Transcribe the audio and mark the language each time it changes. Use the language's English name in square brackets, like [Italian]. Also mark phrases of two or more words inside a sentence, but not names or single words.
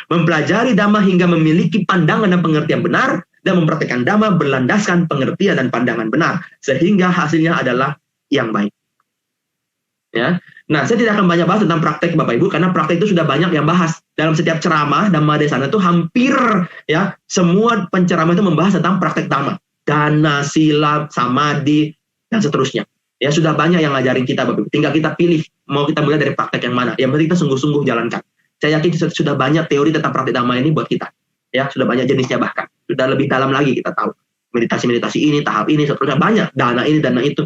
[Indonesian] Mempelajari Dhamma hingga memiliki pandangan dan pengertian benar, dan mempraktekkan Dhamma berlandaskan pengertian dan pandangan benar, sehingga hasilnya adalah yang baik. Ya, Nah, saya tidak akan banyak bahas tentang praktek Bapak Ibu, karena praktek itu sudah banyak yang bahas. Dalam setiap ceramah Dhamma Desana itu hampir ya semua penceramah itu membahas tentang praktek Dhamma. [Pali] Dana, sila, samadhi, [Indonesian] dan seterusnya. Ya sudah banyak yang ngajarin kita Bapak Ibu. Tinggal kita pilih mau kita mulai dari praktek yang mana. Yang penting kita sungguh-sungguh jalankan. Saya yakin sudah banyak teori tentang praktek Dhamma ini buat kita. Ya, sudah banyak jenisnya bahkan. Sudah lebih dalam lagi kita tahu. Meditasi-meditasi ini, tahap ini, seterusnya banyak. Dana ini, dana itu.